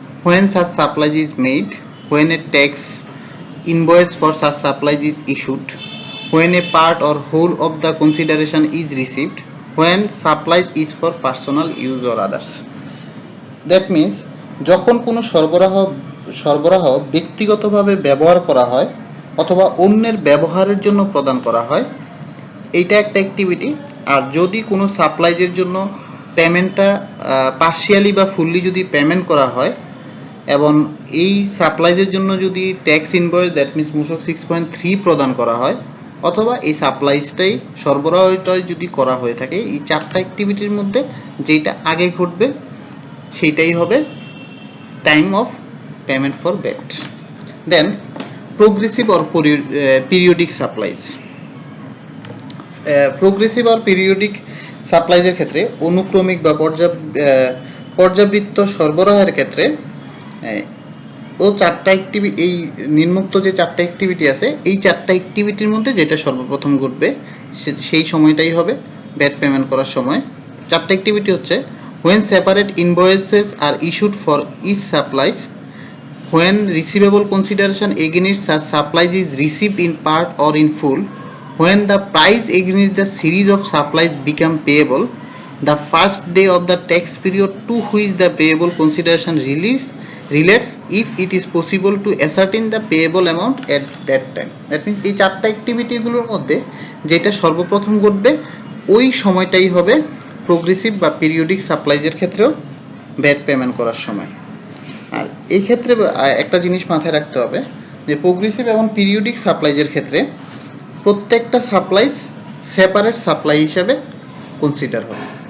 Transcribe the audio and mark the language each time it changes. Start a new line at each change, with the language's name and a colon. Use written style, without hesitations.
English: when such supply is made, when a tax invoice for such supply is issued, when a part or whole of the consideration is received, when supply is for personal use or others. That means
Bangla: যখন কোনো সরবরাহ ব্যক্তিগতভাবে ব্যবহার করা হয় অথবা অন্যের ব্যবহারের জন্য প্রদান করা হয়, এইটা একটা অ্যাক্টিভিটি। আর যদি কোনো সাপ্লাইজের জন্য পেমেন্টটা পার্শিয়ালি বা ফুললি যদি পেমেন্ট করা হয় এবং এই সাপ্লাইজের জন্য যদি ট্যাক্স ইনভয়েস,
English: that means
Bangla: মূসক 6.3 প্রদান করা হয়, অথবা এই সাপ্লাইজটাই সরবরাহটাই যদি করা হয়ে থাকে, এই 4টা অ্যাক্টিভিটির মধ্যে যেটা আগে ঘটবে সেইটাই হবে
English: Time of payment for VAT. Then progressive or periodic supplies.
Bangla: Progressive আর periodic সাপ্লাইজের ক্ষেত্রে অনুক্রমিক বা পর্যাবৃত্ত সরবরাহের ক্ষেত্রে ও 4টা অ্যাক্টিভিটি, এই নিম্নোক্ত যে 4টা অ্যাক্টিভিটি আছে, এই 4টা অ্যাক্টিভিটির মধ্যে যেটা সর্বপ্রথম ঘটবে সেই সময়টাই হবে ভ্যাট পেমেন্ট করার সময়। 4টা অ্যাক্টিভিটি হচ্ছে
English: when separate invoices are issued for each supplies, when receivable consideration against such supplies is received in part or in full, when the price against the series of supplies become payable, the first day of the tax period to which the payable consideration relates, if it is possible to ascertain the payable amount at that time. That means
Bangla: এই 4টা অ্যাক্টিভিটিগুলোর মধ্যে যেটা সর্বপ্রথম ঘটবে ওই সময়টাই হবে progressive বা পিরিয়ডিক সাপ্লাইজের ক্ষেত্রেও ভ্যাট পেমেন্ট করার সময়। আর এই ক্ষেত্রে একটা জিনিস মাথায় রাখতে হবে যে প্রোগ্রেসিভ এবং পিরিয়ডিক সাপ্লাইজের ক্ষেত্রে প্রত্যেকটা সাপ্লাইজ সেপারেট সাপ্লাই হিসাবে কনসিডার হবে।